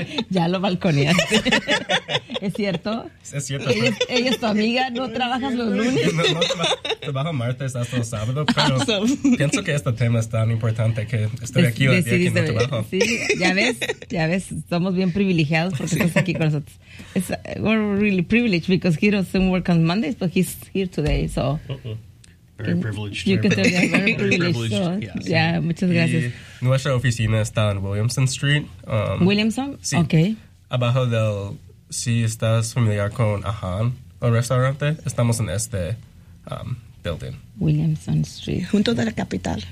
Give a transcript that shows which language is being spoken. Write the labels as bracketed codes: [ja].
[es] Ya lo balconeaste. ¿Es cierto? Es cierto. Ella es tu amiga, ¿no trabajas los lunes? No, trabajo martes hasta el sábado, pero pienso que este tema es tan importante que estoy aquí hoy día en el trabajo. Sí, ya ves, somos bien privilegiados porque estás aquí con nosotros. [en] We're really privileged because he doesn't work on Mondays, but he's here today, so... Uh-oh. Very privileged. You can tell me. Very privileged. Yeah, yeah, [es] muchas gracias. Y nuestra oficina está en Williamson Street. Williamson? Sí. Ok. Abajo del... Si estás familiar con Ahan, el restaurante, estamos en este building. Williamson Street. Junto de la capital.